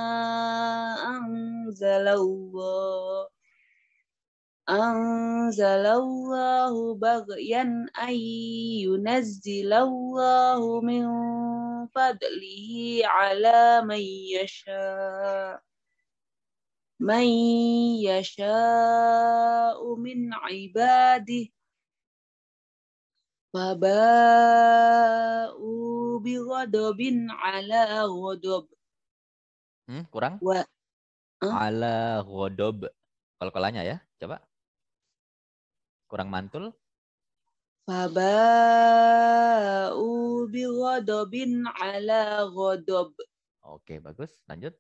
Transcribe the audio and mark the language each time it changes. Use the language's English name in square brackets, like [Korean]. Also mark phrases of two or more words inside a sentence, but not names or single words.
[Arabic] أنزل الله بغيا أن ينزل الله من فضله على من يشاء من عباده فباءوا بغضب على غضب. Kurang? على غضب. [Indonesian] Kol-kolannya ya, coba. Kurang mantul. [Arabic] فباءوا بغضب على غضب. [Indonesian] Oke, bagus. Lanjut.